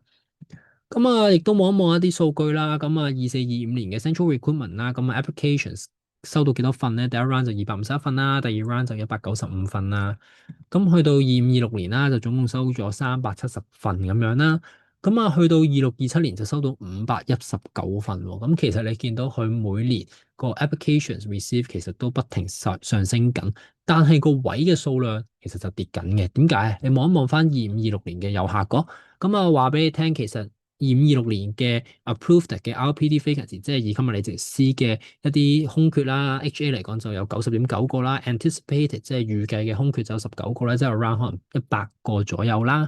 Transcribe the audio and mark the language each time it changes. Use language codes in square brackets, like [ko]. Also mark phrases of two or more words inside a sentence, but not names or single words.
[yue] 咁啊，亦都望一望一啲數據啦。咁啊，24、25年嘅 [en] Central Recruitment [yue] 啦，咁啊 applications 收到幾多份咧？第一 round 就251份啦，第二 round 就195份啦。咁去到25、26年啦，就總共收咗370份咁樣啦。咁啊，去到26、27年就收到519份喎。咁其實你見到佢每年個 [en] applications receive [yue] 其實都不停上升緊，但係個位嘅數量其實就跌緊嘅。點解？你望一望翻25、26年嘅右下角，咁啊話俾你聽，其實25、26年嘅 approved 嘅 [en] RPD vacancy， [yue] 即係以今日你直 C 嘅一啲空缺啦，HA 嚟講就有90.9個啦，anticipated 即係預計嘅空缺就有19個啦，即係 around 可能100個左右啦。